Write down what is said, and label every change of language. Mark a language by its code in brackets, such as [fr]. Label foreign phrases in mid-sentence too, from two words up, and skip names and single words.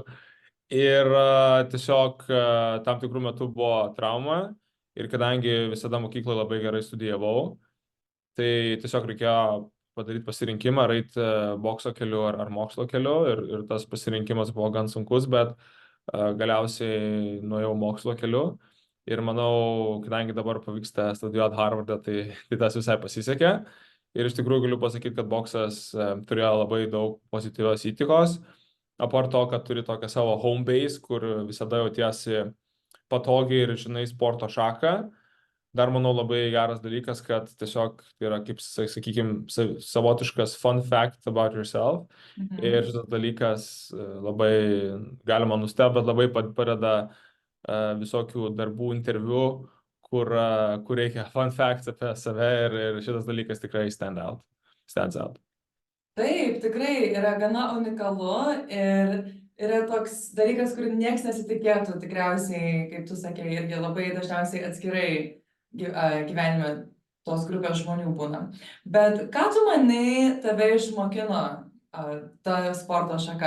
[lt] Ir tiesiog tam tikrų metų buvo trauma ir kadangi visada mokykloje labai gerai studijavau, tai tiesiog reikėjo padaryti pasirinkimą, ar eiti bokso keliu ar mokslo keliu ir tas pasirinkimas buvo gan sunkus, bet galiausiai nuėjau mokslo keliu ir manau, kadangi dabar pavyksta studijuoti Harvardą, tai tas visai pasisekė. Ir iš tikrųjų galiu pasakyti, kad boksas turėjo labai daug pozityvios įtakos. Apart to, kad turi tokią savo [en] home base, [lt] kur visada jautiesi patogiai ir žinai sporto šaką. Dar manau labai geras dalykas, kad tiesiog yra, kaip sakykime, savotiškas [en] fun fact about yourself. [lt] Ir šitas dalykas labai galima nustebti, bet labai padeda visokių darbų interviu, kur reikia [en] fun facts [lt] apie save ir šitas dalykas tikrai [en] stands out. [lt] Taip, tikrai yra gana unikalu ir yra toks dalykas, kurį niekas nesitikėtų, tikriausiai, kaip tu sakei, irgi labai dažniausiai atskirai gyvenime tos grupės žmonių būna. Bet ką tu manai tave išmokino ta sporto šaka?